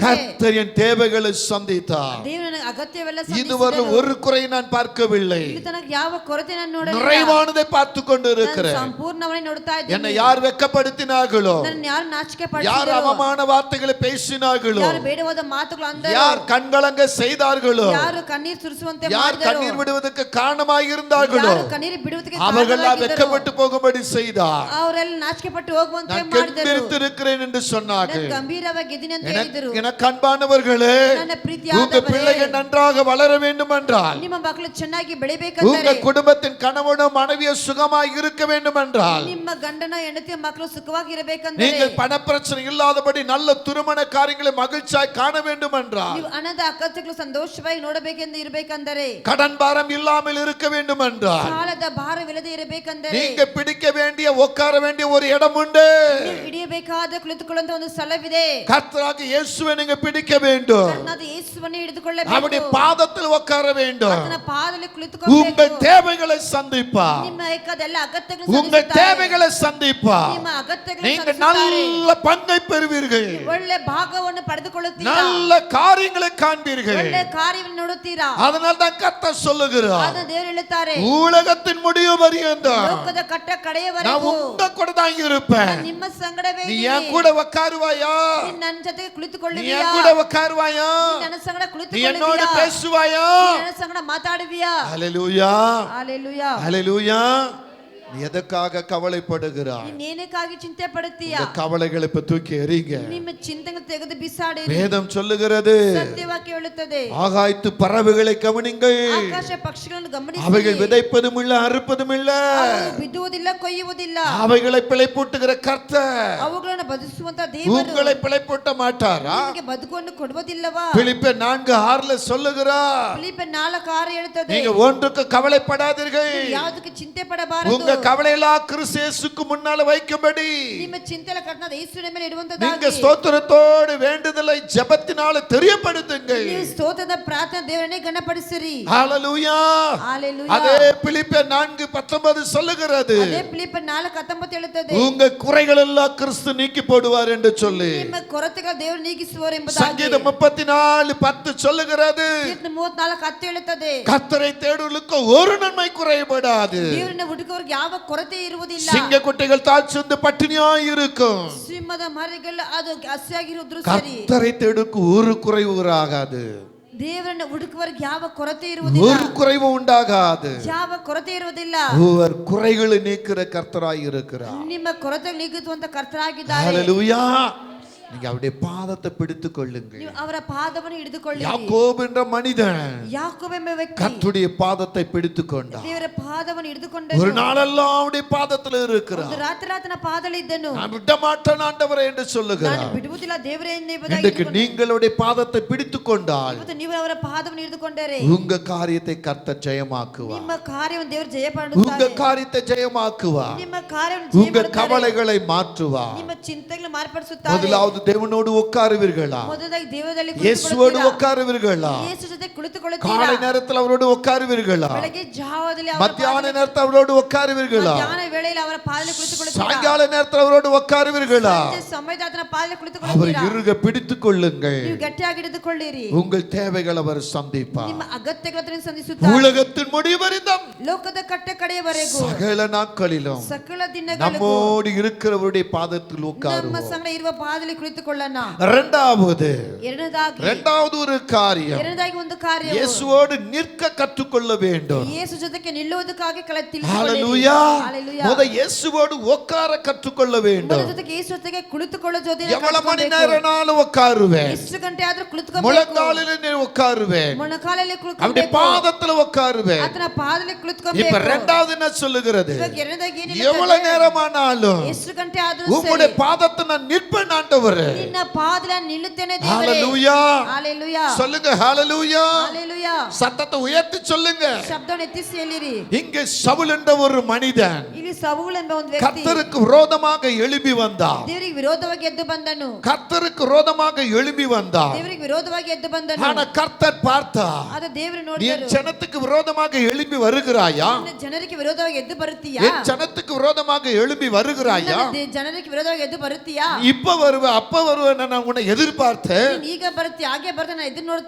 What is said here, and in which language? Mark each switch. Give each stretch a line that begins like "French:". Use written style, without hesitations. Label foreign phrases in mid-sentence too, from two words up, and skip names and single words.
Tamil: கர்த்தர் என் தேவைகளை சந்தித்தார்.
Kannada: ದೇವರು ನನಗೆ ಅಗತ್ಯವೆಲ್ಲ
Tamil: இதுவரை ஒரு குறை நான் பார்க்கவில்லை.
Kannada: ಇಲ್ಲಿ ತನಕ ಯಾವ ಕೊರತೆ ನಾನು ನೋಡಲಿಲ್ಲ.
Tamil: நிறைவானதை பார்த்து கொண்டு
Kannada: ನಾನು
Tamil: இருக்கிறேன்.
Kannada: ಸಂಪೂರ್ಣವಾಗಿ ನೋಡ್ತಾ
Tamil: என்னை
Kannada: ಇದ್ದೀನಿ.
Tamil: யார் வெட்கப்படுத்தினார்களோ,
Kannada: ನನ್ನ ಯಾರು ನಾಚಿಕೆ
Tamil: யார்
Kannada: ಪಡಿಸಿದರು,
Tamil: அவமான வார்த்தைகளை பேசினார்களோ,
Kannada: ಯಾರು ಬೇಡವಾದ ಮಾತುಗಳು ಅಂದರು,
Tamil: யார் கண்கலங்க செய்தார்களோ,
Kannada: ಯಾರು ಕಣ್ಣೀರು ಸುರಿಸುವಂತೆ
Tamil: யார்
Kannada: ಮಾಡಿದರು,
Tamil: கண்ணீர் விடுவதற்கு காரணமாக இருந்தார்களோ,
Kannada: ಯಾರು ಕಣ್ಣೀರು ಬಿಡುವುದಕ್ಕೆ
Tamil: அவர்கள்
Kannada: ಕಾರಣವಾಗಿದ್ದರು,
Tamil: வெட்கப்பட்டு போகும்படி செய்தார்.
Kannada: ಅವರೆಲ್ಲ ನಾಚಿಕೆ ಪಟ್ಟು ಹೋಗುವಂತೆ
Tamil: நான்
Kannada: ಮಾಡಿದರು.
Tamil: கெம்பீரித்திருக்கிறேன் என்று சொன்னார்கள்.
Kannada: ನಾನು ಗಂಭೀರವಾಗಿ ಇದ್ದೀನಿ ಅಂತ ಹೇಳಿದರು.
Tamil: எனக்கு அன்பானவர்களே,
Kannada: ನನ್ನ
Tamil: உங்க
Kannada: ಪ್ರೀತಿಯಾದವರೇ,
Tamil: பிள்ளைகள் நன்றாக வளர வேண்டும் என்றால்,
Kannada: ನಿಮ್ಮ ಮಕ್ಕಳು ಚೆನ್ನಾಗಿ
Tamil: உங்க
Kannada: ಬೆಳಿಬೇಕಂದರೆ,
Tamil: குடும்பத்தின் கணவனும் மனைவியோ சுகமாய் இருக்க வேண்டும் என்றால்,
Kannada: ನಿಮ್ಮ ಗಂಡನ ಹೆಂಡತಿಯ ಮಕ್ಕಳು ಸುಖವಾಗಿ ಇರಬೇಕಂದರೆ,
Tamil: நீங்கள் பணப்பிரச்சனை இல்லாதபடி நல்ல திருமண காரியங்களை மகிழ்ச்சியாய் காண வேண்டும் என்றால்,
Kannada: ನೀವು ಹಣದ ಅಗತ್ಯಗಳು ಸಂತೋಷವಾಗಿ ನೋಡಬೇಕೆಂದು ಇರಬೇಕಂದರೆ,
Tamil: கடன் பாரம் இல்லாமல் இருக்க வேண்டும் என்றால்,
Kannada: ಸಾಲದ ಭಾರವಿಲ್ಲದೆ ಇರಬೇಕಂದರೆ,
Tamil: நீங்க பிடிக்க வேண்டிய உட்கார வேண்டிய ஒரு இடம் உண்டு.
Kannada: ನೀವು ಹಿಡಿಯಬೇಕಾದ ಕುಳಿತುಕೊಳ್ಳುವಂತ ಒಂದು ಸ್ಥಳವಿದೆ.
Tamil: கர்த்தராகிய இயேசுவை நீங்க பிடிக்க வேண்டும்.
Kannada: ಕರ್ತನಾದ ಯೇಸುವನ್ನು ಹಿಡಿದುಕೊಳ್ಳಬೇಕು.
Tamil: அவருடைய பாதத்தில் உட்கார வேண்டும்.
Kannada: ಆತನ ಪಾದದಲ್ಲಿ
Tamil: உங்கள்
Kannada: ಕುಳಿತುಕೊಳ್ಳಬೇಕು.
Tamil: தேவைகளை சந்திப்பார்.
Kannada: ನಿಮ್ಮ ಬೇಕಾದ ಎಲ್ಲ ಅಗತ್ಯಗಳನ್ನು
Tamil: உங்கள்
Kannada: ಸಂಧಿಸುತ್ತಾರೆ.
Tamil: தேவைகளை சந்திப்பார்.
Kannada: ನಿಮ್ಮ ಅಗತ್ಯಗಳನ್ನು
Tamil: நீங்க
Kannada: ಸಂಧಿಸುತ್ತಾರೆ.
Tamil: நல்ல பங்கை பெறுவீர்கள்.
Kannada: ಒಳ್ಳೆ ಭಾಗವನ್ನು ಪಡೆದುಕೊಳ್ಳುತ್ತೀರಾ.
Tamil: நல்ல காரியங்களை காண்பீர்கள்.
Kannada: ಒಳ್ಳೆ ಕಾರ್ಯವನ್ನು ನೋಡುತ್ತೀರಾ.
Tamil: அதனால தான் கர்த்தர் சொல்லுகிறார்,
Kannada: ಅದನ್ನು ದೇವರು ಹೇಳುತ್ತಾರೆ,
Tamil: உலகத்தின் முடிவு பரியந்தம்
Kannada: ಲೋಕದ ಕಟ್ಟ
Tamil: நான்
Kannada: ಕಡೆಯವರೆಗೂ
Tamil: உங்க கூட தான் இருப்பேன்.
Kannada: ನಾನು ನಿಮ್ಮ ಸಂಗಡವೇ
Tamil: நீ
Kannada: ಇದ್ದೀನಿ.
Tamil: என் கூட உட்காருவாயா?
Kannada: ನೀನು ನನ್ನ ಜೊತೆಗೆ
Tamil: நீ
Kannada: ಕುಳಿತುಕೊಳ್ಳುವಿಯಾ?
Tamil: என் கூட உட்காருவாயா?
Kannada: ನೀನು ನನ್ನ ಸಂಗಡ
Tamil: நீ என்னோட
Kannada: ಕುಳಿತುಕೊಳ್ಳುವಿಯಾ?
Tamil: பேசுவாயா?
Kannada: ನೀನು ನನ್ನ ಸಂಗಡ ಮಾತಾಡುವಿಯಾ?
Tamil: ஹல்லேலூயா,
Kannada: ಹಲ್ಲೆಲೂಯಾ.
Tamil: ஹல்லேலூயா. நீ எதற்காக கவலைப்படுகிறாய்?
Kannada: ನೀನು ಏನಕ್ಕಾಗಿ ಚಿಂತೆ ಪಡುತ್ತೀಯಾ?
Tamil: இந்த கவலைகளை இப்ப தூக்கி எறிங்க.
Kannada: ನಿಮ್ಮ ಚಿಂತೆಗಳನ್ನು ತೆಗೆದು ಬಿಸಾಡಿರಿ.
Tamil: வேதம் சொல்லுகிறது,
Kannada: ಸತ್ಯವಾಕ್ಯ ಹೇಳುತ್ತದೆ,
Tamil: ஆகாயத்து பறவைகளை கவனிங்கள்.
Kannada: ಆಕಾಶ ಪಕ್ಷಿಗಳನ್ನು ಗಮನಿಸಿ.
Tamil: அவைகள் விதைப்பதும் இல்ல, அறுப்பதும் இல்ல,
Kannada: ಅವು ಬಿದ್ದುವುದಿಲ್ಲ, ಕೊಯ್ಯುವುದಿಲ್ಲ.
Tamil: அவைகளை பிழைப்பூட்டுகிற கர்த்தர்
Kannada: ಅವುಗಳನ್ನು ಬದುಕಿಸುವಂತ ದೇವರು
Tamil: உங்களை பிழைப்பூட்ட மாட்டாரா?
Kannada: ನಿಮಗೆ ಬದುಕನ್ನು ಕೊಡುವುದಿಲ್ಲವಾ?
Tamil: பிலிப்பியர் 4:6 சொல்லுகிறார்,
Kannada: ಫಿಲಿಪ್ಪಿ 4:6 ಹೇಳುತ್ತದೆ,
Tamil: நீங்க ஒன்றுக்கு கவலைப்படாதீர்கள்.
Kannada: ಯಾವುದಕ್ಕೆ ಚಿಂತೆ ಪಡಬಾರದು.
Tamil: உங்க கவலையெல்லாம் கிறிஸ்து இயேசுக்கு முன்னால வைக்கும்படி
Kannada: ನಿಮ್ಮ ಚಿಂತೆಲ ಕರ್ತನಾದ ಯೇಸುವಿನ ಮೇಲೆ
Tamil: நீங்க
Kannada: ಇಡುವಂತದಾಗಿ
Tamil: ஸ்தோத்திரத்தோடு வேண்டுதலை ஜெபத்தினால தெரியப்படுத்துங்கள்.
Kannada: ನೀವು ಸ್ತೋತ್ರದ ಪ್ರಾರ್ಥನೆ ದೇವರನ್ನೇ ಗಣಪಡಿಸಿರಿ.
Tamil: ஹல்லேலூயா.
Kannada: ಹಲ್ಲೆಲೂಯಾ.
Tamil: அதே பிலிப்பியர் 4:19 சொல்லுகிறது,
Kannada: ಅದೇ ಫಿಲಿಪ್ಪಿ 4:19 ಹೇಳುತ್ತದೆ,
Tamil: உங்க குறைகள் எல்லாம் கிறிஸ்து நீக்கி போடுவார் என்று சொல்லி.
Kannada: ನಿಮ್ಮ ಕೊರತೆಗಳ ದೇವರು ನೀಗಿಸುವರು ಎಂಬುದಾಗಿ.
Tamil: சங்கீதம் 34:10 சொல்லுகிறது,
Kannada: ಕೀರ್ತನೆ 34:10 ಹೇಳುತ್ತದೆ,
Tamil: கர்த்தரை தேடுவதற்கு ஒரு நன்மை குறைபடாது.
Kannada: ದೇವರನ್ನ ಹುಡುಕುವವರಿಗೆ ಯಾವ ಕೊರತೆ ಇರುವುದಿಲ್ಲ.
Tamil: சிங்கக்குட்டிகள் தாழ்ச்சிந்து பட்டினியாய் இருக்கும்.
Kannada: ಸಿಂಹದ ಮರಿಗಳು ಅದು ಹಸಿಯಾಗಿರುವುದು ಸರಿ.
Tamil: கர்த்தரை தேடுக்கு ஒரு குறைவு ஆகாது.
Kannada: ದೇವರನ್ನ ಹುಡುಕುವವರಿಗೆ ಯಾವ ಕೊರತೆ ಇರುವುದಿಲ್ಲ.
Tamil: ஒரு குறைவு உண்டாகாது.
Kannada: ಯಾವ ಕೊರತೆ ಇರುವುದಿಲ್ಲ.
Tamil: அவர் குறைகளை நீக்கிற கர்த்தராய் இருக்கிறார்.
Kannada: ನಿಮ್ಮ ಕೊರತೆ ನೀಗುವಂತ ಕರ್ತರಾಗಿದ್ದಾರೆ.
Tamil: ஹல்லேலூயா. நீங்க அவருடைய பாதத்தை பிடித்துக் கொள்ளுங்கள்.
Kannada: ನೀವು ಅವರ ಪಾದವನ್ನು ಹಿಡಿದುಕೊಳ್ಳಿ.
Tamil: யாக்கோபு என்ற மனிதன்
Kannada: ಯಾಕೋಬ ಎಂಬ ವ್ಯಕ್ತಿ
Tamil: கர்த்தருடைய பாதத்தை பிடித்துக் கொண்டார்.
Kannada: ದೇವರ ಪಾದವನ್ನು ಹಿಡಿದುಕೊಂಡನು.
Tamil: ஒரு நாளெல்லாம் அவருடைய பாதத்தில் இருக்கிறார்.
Kannada: ಒಂದು ರಾತ್ರಿ ಆತನ ಪಾದದಲ್ಲಿ ಇದ್ದನು.
Tamil: நான் விட மாட்டேன் ஆண்டவரே என்று
Kannada: ನಾನು
Tamil: சொல்லுகிறார்.
Kannada: ಬಿಡುವುದಿಲ್ಲ ದೇವರೇ
Tamil: இன்றைக்கு நீங்களுடைய பாதத்தை பிடித்துக் கொண்டால்
Kannada: ಇವತ್ತು ನೀವು ಅವರ ಪಾದವನ್ನು ಹಿಡಿದುಕೊಂಡರೆ
Tamil: உங்க காரியத்தை கர்த்தர் ஜெயமாக்குவார்.
Kannada: ನಿಮ್ಮ ಕಾರ್ಯವನ್ನು ದೇವರು
Tamil: உங்க
Kannada: ಜಯಪಡಿಸುತ್ತಾರೆ.
Tamil: காரியத்தை ஜெயமாக்குவார்.
Kannada: ನಿಮ್ಮ ಕಾರ್ಯವನ್ನು
Tamil: உங்க
Kannada: ಜಯಪಡಿಸುತ್ತಾರೆ.
Tamil: கவலைகளை மாற்றுவார்.
Kannada: ನಿಮ್ಮ ಚಿಂತೆಗಳನ್ನು ಮಾರ್ಪಡಿಸುತ್ತಾರೆ.
Tamil: முதலாவது முதலாவது தேவனோடு உட்காருவீர்களா?
Kannada: ಮೊದಲಾಗಿ ದೇವರಲ್ಲಿ
Tamil: இயேசுவோடு உட்காருவீர்களா?
Kannada: ಯೇಸು ಜೊತೆ ಕುಳಿತುಕೊಳ್ಳುತ್ತೀರಾ?
Tamil: காலை நேரத்தில் அவரோடு உட்காருவீர்களா?
Kannada: ಬೆಳಗ್ಗೆ ಜಾವದಲ್ಲಿ ಅವರ
Tamil: மத்தியான நேரத்தில் அவரோடு உட்காருவீர்களா?
Kannada: ಮಧ್ಯಾಹ್ನ ವೇಳೆಯಲ್ಲಿ ಅವರ ಪಾದದಲ್ಲಿ ಕುಳಿತುಕೊಳ್ಳುತ್ತೀರಾ?
Tamil: சாயங்கால நேரத்தில் அவரோடு உட்காருவீர்களா?
Kannada: ಸಂಜೆ ಸಮಯದ ಆತನ ಪಾದದಲ್ಲಿ
Tamil: அவர்
Kannada: ಕುಳಿತುಕೊಳ್ಳುತ್ತೀರಾ?
Tamil: இறுக பிடித்துக் கொள்ளுங்கள்.
Kannada: ನೀವು ಗಟ್ಟಿಯಾಗಿ ಹಿಡಿದುಕೊಳ್ಳಿರಿ.
Tamil: உங்கள் தேவைகளை அவர் சந்திப்பார்.
Kannada: ನಿಮ್ಮ ಅಗತ್ಯಗಳನ್ನು ಸಂಧಿಸುತ್ತಾರೆ.
Tamil: உலகத்தின் முடிவறிந்தும்
Kannada: ಲೋಕದ ಕಟ್ಟ ಕಡೆಯವರೆಗೂ
Tamil: சகல நாட்களிலும்
Kannada: ಸಕಲ ದಿನಗಳಿಗೂ
Tamil: நம்மோடு இருக்கிறவருடைய பாதத்தில்
Kannada: ನಮ್ಮ
Tamil: உட்காருவோம்.
Kannada: ಸಂಗಡ ಇರುವ ಪಾದದಲ್ಲಿ ಕುಳಿತುಕೊಳ್ಳೋಣ.
Tamil: இரண்டாவது ஒரு காரியம்,
Kannada: ಎರಡನೇದಾಗಿ ಒಂದು ಕಾರ್ಯ,
Tamil: இயேசுவோடு நிற்க கற்றுக்கொள்ள வேண்டும்.
Kannada: ಯೇಸು ಜೊತೆಗೆ ನಿಲ್ಲುವುದಕ್ಕಾಗಿ
Tamil: ஹalleluya.
Kannada: ಹalleluya.
Tamil: முத இயேசுவோடு உட்கார கற்றுக்கொள்ள வேண்டும்.
Kannada: ಜೊತೆಗೆ ಯೇಸು ಜೊತೆಗೆ ಕುಳಿತುಕೊಳ್ಳೋ ಜೊತೆ
Tamil: எவ்வளவு மணி நேரம்னாலும் உட்காருவேன்.
Kannada: ಎಷ್ಟು ಗಂಟೆ ಆದ್ರೂ ಕುಳಿತುಕೊಳ್ಳಬೇಕು.
Tamil: முழங்காலிலே உட்காருவேன்.
Kannada: ಮೊಣಕಾಲಲ್ಲಿ
Tamil: அவருடைய
Kannada: ಕುಳಿತುಕೊಳ್ಳಬೇಕು.
Tamil: பாதத்துல உட்காருவேன்.
Kannada: ಆತನ ಪಾದದಲ್ಲಿ
Tamil: இப்ப
Kannada: ಕುಳಿತುಕೊಳ್ಳಬೇಕು.
Tamil: இரண்டாவது என்ன சொல்லுகிறது?
Kannada: ಇವಾಗ ಎರಡನೇದಾಗಿ ಏನು
Tamil: எவ்வளவு நேரமானாலும்
Kannada: ಎಷ್ಟು ಗಂಟೆ ಆದ್ರೂ
Tamil: உம்முடைய பாதத்தை நான் நிற்பேன் ஆண்டவரே.
Kannada: ನಿನ್ನ ಪಾದದಲ್ಲಿ ನಿಲ್ಲುತ್ತೇನೆ ದೇವರೇ.
Tamil: ஹalleluya.
Kannada: ಹalleluya.
Tamil: சொல்லுங்க ஹalleluya.
Kannada: ಹalleluya.
Tamil: சத்தத்தை உயர்த்தி சொல்லுங்க.
Kannada: ಶಬ್ದವನ್ನು ಎತ್ತಿಸಿ ಹೇಳಿರಿ.
Tamil: இங்கே சவுல் என்ற ஒரு மனிதன்
Kannada: ಇಲ್ಲಿ ಸೌಲ್ ಎಂಬ ಒಂದು ವ್ಯಕ್ತಿ
Tamil: கர்த்தருக்கு விரோதமாக எழும்பி வந்தார்.
Kannada: ದೇವರಿಗೆ ವಿರೋಧವಾಗಿ ಎದ್ದು ಬಂದನು.
Tamil: கர்த்தருக்கு விரோதமாக எழும்பி வந்தார்.
Kannada: ದೇವರಿಗೆ ವಿರೋಧವಾಗಿ ಎದ್ದು ಬಂದನು.
Tamil: ஆனா கர்த்தர் பார்த்தார்,
Kannada: ಆದ ದೇವರು
Tamil: நீ
Kannada: ನೋಡಿದರು,
Tamil: என் ஜனத்துக்கு விரோதமாக எழும்பி வருகிறாயா?
Kannada: ನಿನ್ನ ಜನರಿಗೆ ವಿರೋಧವಾಗಿ ಎದ್ದು ಬರುತ್ತೀಯಾ?
Tamil: என் ஜனத்துக்கு விரோதமாக எழும்பி வருகிறாயா?
Kannada: ನಿನ್ನ ಜನರಿಗೆ ವಿರೋಧವಾಗಿ ಎದ್ದು ಬರುತ್ತೀಯಾ?
Tamil: இப்ப வருவ அப்ப வருவேன் நான் உன்னை எதிர்பார்த்தேன்.
Kannada: ನೀನು ಈಗ ಬರುತ್ತೀಯ, ಹಾಗೆ ಬರ್ತಾ ನಾನು ಎದ್ದು ನೋಡ್ತಾ